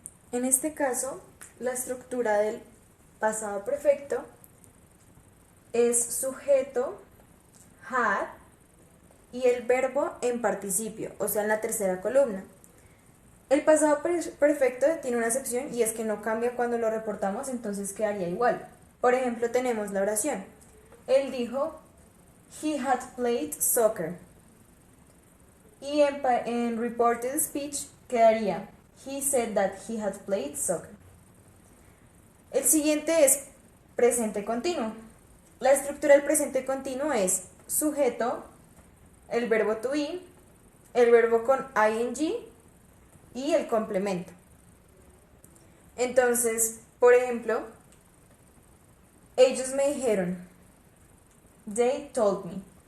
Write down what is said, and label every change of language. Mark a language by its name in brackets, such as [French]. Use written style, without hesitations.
[Spanish] En este caso, la estructura del pasado perfecto es sujeto, had y el verbo en participio, o sea, en la tercera columna. El pasado perfecto tiene una excepción y es que no cambia cuando lo reportamos, entonces quedaría igual. Por ejemplo, tenemos la oración. Él dijo, [English] he had played soccer. [Spanish] Y en reported speech quedaría, [English] he said that he had played soccer. [Spanish] El siguiente es presente continuo. La estructura del presente continuo es sujeto, el verbo to be, el verbo con ing y el complemento. Entonces, por ejemplo, ellos me dijeron, [English] they told me.